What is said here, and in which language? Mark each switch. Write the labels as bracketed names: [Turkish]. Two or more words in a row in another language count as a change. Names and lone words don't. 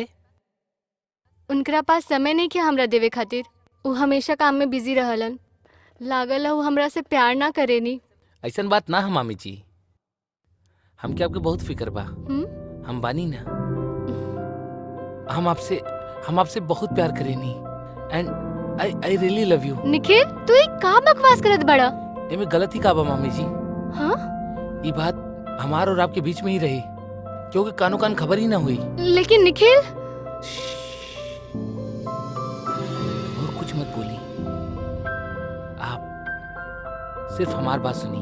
[Bhojpuri] उनकरा पास समय नहीं कि हमरा देवे खातिर। वो हमेशा काम में बिजी रहलन। लागल है वो हमरा से प्यार ना करेनी। ऐसन बात ना है मामी जी, हमके आपके बहुत फिक्र बा। हम्म। हम बानी ना, हम आपसे बहुत प्यार करेनी [English] and I really love you. [Bhojpuri] निखिल तू ये का बकवास करत बड़ा? एमे गलत ही का बा मामी जी? हाँ? ये बात हमार और आपके बीच में ही रही, क्योंकि कानो कान खबर ही ना हुई। लेकिन निखिल और कुछ मत बोली, आप सिर्फ हमार बात सुनी।